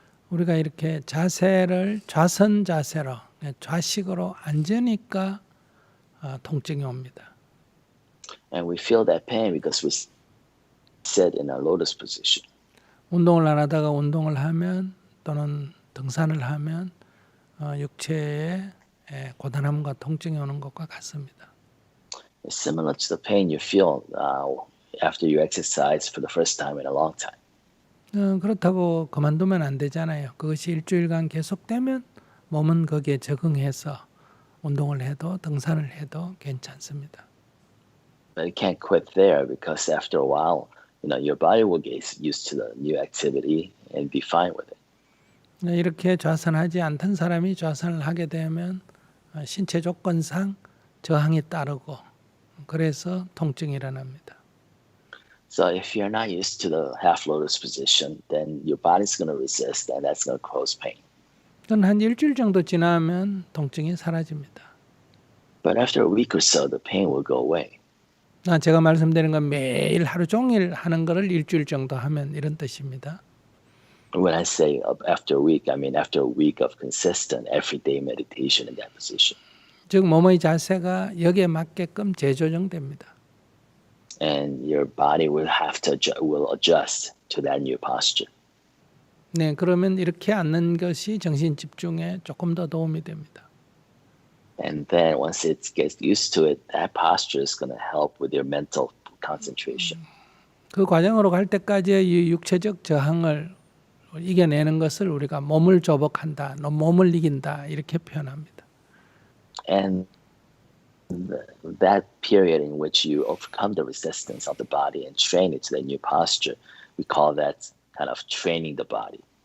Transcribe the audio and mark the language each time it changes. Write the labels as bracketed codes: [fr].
[ko] 우리가 이렇게 자세를 좌선 자세로 좌식으로 앉으니까 통증이 옵니다. [en] And we feel that pain because we sit in a lotus position. [ko] 운동을 안 하다가 운동을 하면 또는 등산을 하면 육체에 고단함과 통증이 오는 것과 같습니다. [en] It's similar to the pain you feel after you exercise for the first time in a long time. [ko] 그렇다고 그만두면 안 되잖아요. 그것이 일주일간 계속되면 몸은 거기에 적응해서 운동을 해도 등산을 해도 괜찮습니다. [en] But you can't quit there because after a while, your body will get used to the new activity and be fine with it. [ko] 이렇게 좌선하지 않던 사람이 좌선을 하게 되면 신체 조건상 저항이 따르고 그래서 통증이 일어납니다. [en] So if you're not used to the half lotus position, then your body's going to resist, and that's going to cause pain. [ko] 한 일주일 정도 지나면 통증이 사라집니다. [en] But after a week or so, the pain will go away. [ko] 제가 말씀드리는 건 매일 하루 종일 하는 거를 일주일 정도 하면 이런 뜻입니다. [en] When I say after a week, I mean after a week of consistent, everyday meditation in that position. [ko] 즉 몸의 자세가 여기에 맞게끔 재조정됩니다. [en] And your body will adjust to that new posture. [ko] 네, 그러면 이렇게 앉는 것이 정신 집중에 조금 더 도움이 됩니다. [en] And then once it gets used to it, that posture is going to help with your mental concentration. [ko] 그 과정으로 갈 때까지의 이 육체적 저항을 이겨내는 것을 우리가 몸을 조복한다, 몸을 이긴다 이렇게 표현합니다. [en] And that period in which you overcome the resistance of the body and train it to the new posture, we call that kind of training the body.